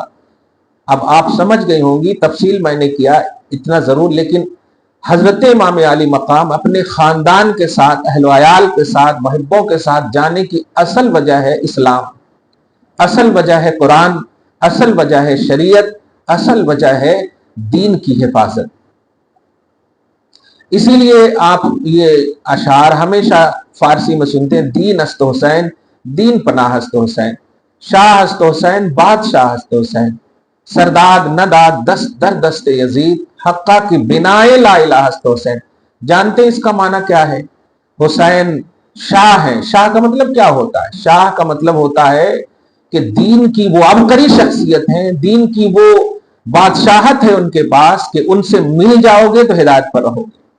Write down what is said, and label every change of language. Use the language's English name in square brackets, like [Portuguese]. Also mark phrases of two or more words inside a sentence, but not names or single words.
[Urdu] اب آپ سمجھ گئی ہوں گی، تفصیل میں نے کیا اتنا ضرور، لیکن حضرت امام علی مقام اپنے خاندان کے ساتھ اہل و عیال کے ساتھ محبوں کے ساتھ جانے کی اصل وجہ ہے اسلام، اصل وجہ ہے قرآن، اصل وجہ ہے شریعت، اصل وجہ ہے دین کی حفاظت۔ اسی لیے آپ یہ اشعار ہمیشہ فارسی میں سنتے ہیں، [Persian] دین است حسین، دین پناہ است حسین، شاہ است حسین، بادشاہ است حسین، سرداد نداد دست در دست یزید، حقہ کی بنائے لا الہ است حسین۔ [Urdu] جانتے ہیں اس کا معنی کیا ہے؟ حسین شاہ ہے۔ شاہ کا مطلب کیا ہوتا ہے؟ شاہ کا مطلب ہوتا ہے کہ دین کی وہ عبقری شخصیت ہیں، دین کی وہ بادشاہت ہے ان کے پاس کہ ان سے مل جاؤ گے تو ہدایت پر رہو گے۔